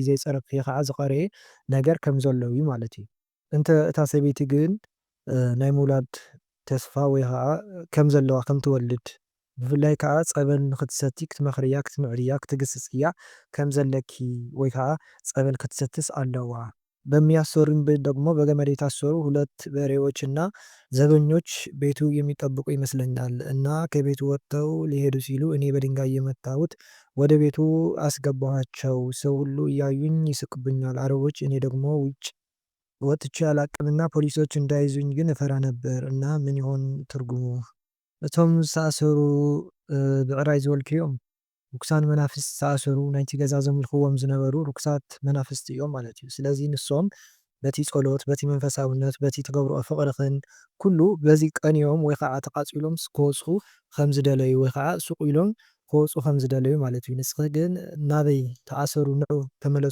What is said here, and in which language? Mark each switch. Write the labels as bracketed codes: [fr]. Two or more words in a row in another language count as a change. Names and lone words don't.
[ti] ዘይፀረግክዮ ከዓ ዝቐረየ ነገር ከም ዘሎ እዩ ማለት እዩ እንተ እታ ሰበይቲ ግን ናይ ምውላድ ተስፋ ወይ ከዓ ከም ዘለዋ ከም ትወልድ ብፍላይ ከዓ ፀበል ንክትሰቲ ክትመኽርያ ክትምዕርያ ክትግስፅ እያ ከም ዘለኪ ወይ ከዓ ፀበል ክትሰትስ ኣለዋ [am] በሚያሰሩኝ ቤት ደግሞ በገመድ የታሰሩ ሁለት በሬዎች እና ዘበኞች ቤቱ የሚጠብቁ ይመስለኛል እና ከቤቱ ወጥተው ሊሄዱ ሲሉ እኔ በድንጋይ እየመታሁት ወደ ቤቱ አስገባኋቸው ሰው ሁሉ እያዩኝ ይስቁብኛል አረቦች እኔ ደግሞ ውጭ ወጥቼ አላቅምና ፖሊሶች እንዳይዙኝ ግን እፈራ ነበር እና ምን ይሆን ትርጉሙ [ti] እቶም ዝተኣሰሩ ብዕራይ ዝበልክዮም ርኩሳን መናፍስት ዝተኣሰሩ ናይቲ ገዛ ዘምልኽዎም ዝነበሩ ርኩሳት መናፍስቲ እዮም ማለት እዩ ስለዚ ንሶም በቲ ጸሎት፣ በቲ መንፈሳውነት፣ በቲ ትገብርኦ ፍቕርኽን ኩሉ በዚ ቀኒዮም ወይ ከዓ ተቓጺሎም ክወጽኡ ከም ዝደለዩ ወይ ከዓ ስቕ ኢሎም ክወጽኡ ከም ዝደለዩ ማለት እዩ። ንስኺ ግን ናበይ ተኣሰሩ ንዑ ተመለሱ